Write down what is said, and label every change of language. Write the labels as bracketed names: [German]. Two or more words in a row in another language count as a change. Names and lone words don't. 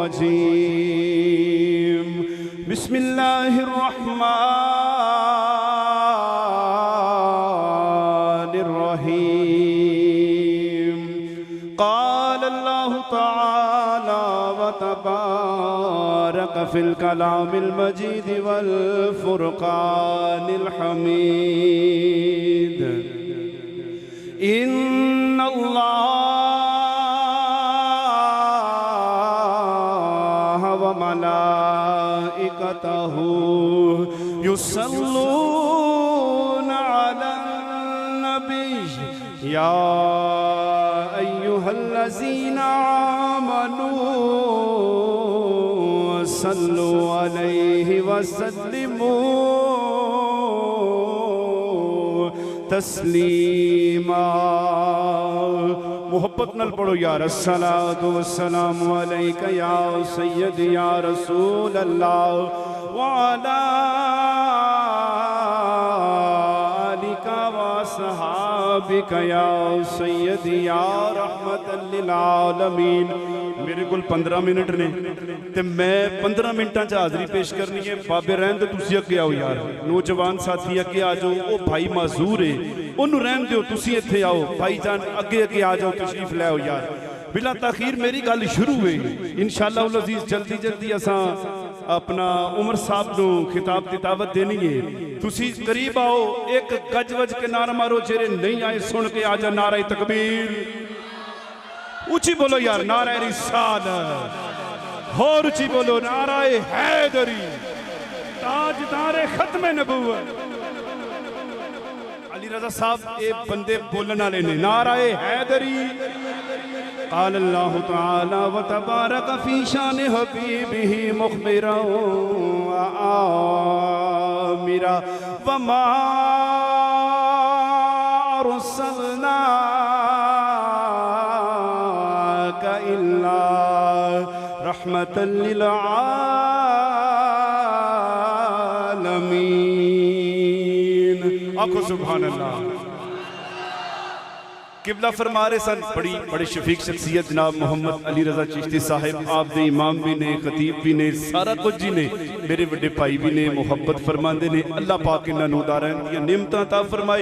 [Arabic] الرجيم بسم الله الرحمن الرحيم قال الله تعالى وتبارك في الكلام المجيد والفرقان الحميد إن الله وملائكته يصلون على النبي يا أيها الذين آمنوا صلوا عليه وسلموا تسليما. [Punjabi] محبت نال پڑھو یار. [Arabic] الصلاة والسلام عليك يا سيدي يا رسول الله وعلى آلك وأصحابك يا سيدي يا رحمة للعالمين. [Punjabi] میرے کو 15 منٹ نے تے میں 15 منٹاں چ حاضری پیش کرنی ہے. بابے رہن دو، تسی اگے آؤ یار. نوجوان ساتھی اگے آ جاؤ. وہ بھائی معذور ہے، انہوں نے رہن دو، تسی ایتھے آؤ. بھائی جان اگے اگے آ جاؤ، تشریف لے آؤ یار. بلا تاخیر میری گل شروع ہے [Arabic] إن شاء الله العزيز. [Punjabi] جلدی جلدی اساں اپنا عمر صاحب کو خطاب کی دعوت دینی ہے. تسی قریب آؤ، اک گج وج کے نعرہ مارو. جیہڑے نہیں آئے سن کے آ جا. نعرہ تکبیر اچی بولو یار. نعرہ رسالت اور اچی بولو. نعرہ حیدری تاجدار ختم نبوت. علی رضا صاحب یہ بندے بولنے والے نے. نعرہ حیدری. [Arabic] قال الله تعالى وتبارك في شأن حبيبه مخبرا وآمرا وما أرسلنا رحمة للعالمين. آکھو سبحان الله. [Punjabi] قبلہ فرما رہے سن بڑی بڑے شفیق شخصیت جناب محمد علی رضا چشتی صاحب. آپ دے امام بھی نے، خطیب بھی نے، سارا کجھ جی نے. میرے بڑے بھائی بھی نے، محبت فرماتے نے۔ اللہ پاک انہاں نوں داراں دی نعمتاں عطا فرمائے.